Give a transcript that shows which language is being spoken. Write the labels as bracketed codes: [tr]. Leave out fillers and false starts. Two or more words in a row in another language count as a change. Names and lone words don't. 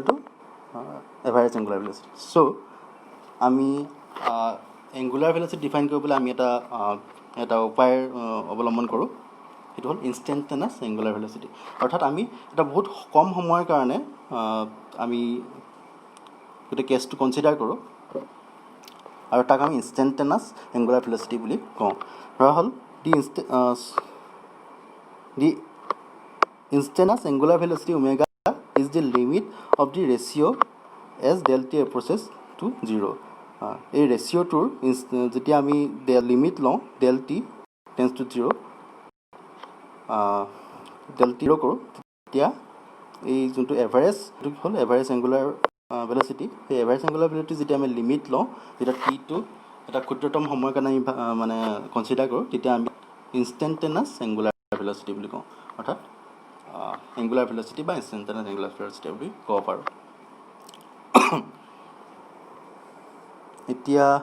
[en] to average angular velocity [as] চ' আমি [en] angular velocity [as] ডিফাইন কৰিবলৈ আমি এটা উপায় অৱলম্বন কৰোঁ সেইটো হ'ল [en] instantaneous angular velocity [as] অৰ্থাৎ আমি এটা বহুত কম সময়ৰ কাৰণে আমি গোটেই কেছটো কনচিডাৰ কৰোঁ আৰু তাক আমি [en] instantaneous angular velocity [as] বুলি কওঁ ধৰা হ'ল দি [en] instantaneous angular velocity omega is the limit of the ratio as del t approaches to 0 [as] এই ৰেচিঅ'টোৰ যেতিয়া আমি লিমিট লওঁ [en] del t tends to 0 del t [as] কৰোঁ তেতিয়া এই যোনটো এভাৰেজ এইটো হ'ল [en] average angular velocity [as] সেই [en] average angular velocity [as] যেতিয়া আমি লিমিট লওঁ যেতিয়া টিটো এটা ক্ষুদ্ৰতম সময়ৰ কাৰণে আমি মানে কনচিডাৰ কৰোঁ তেতিয়া আমি [en] instantaneous angular velocity [as] বুলি কওঁ অৰ্থাৎ [en] angular velocity [as] বা [en] instantaneous angular velocity [as] বুলি ক'ব পাৰোঁ এতিয়া